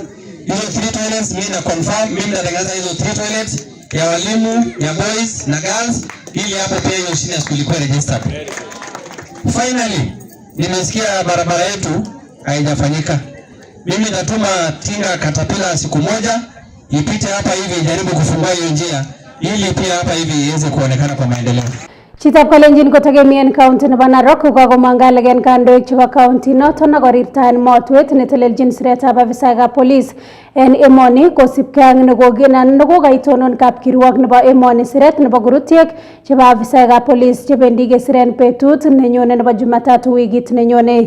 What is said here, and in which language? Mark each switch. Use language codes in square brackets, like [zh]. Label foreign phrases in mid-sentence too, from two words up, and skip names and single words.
[sw] Hizo 3 toilets mimi na confirm, mimi natangaza hizo 3 toilets ya walimu ya boys na girls, ili hapo pia hiyo [en] senior school [sw] ikuwe registered. Finally nimesikia barabara yetu haijafanyika. Mimi natuma tinga katapila siku moja ipite hapa hivi, jaribu kufungua hiyo njia ili pia hapa hivi iweze kuonekana kwa maendeleo. [kln] Chitab Kalenjin kotegemien county nebo Narok kokakomangalegen kandoik chebo county noton akorirtaen motwet netelelchin siretab afisaekab police en emoni kosipkei ak nekokaitonon kapkirwok nebo emoni siret nebo kurutiek chebo afisaekab police chebendi kesiren betut nenyone nebo Jumatatu wikit nenyone.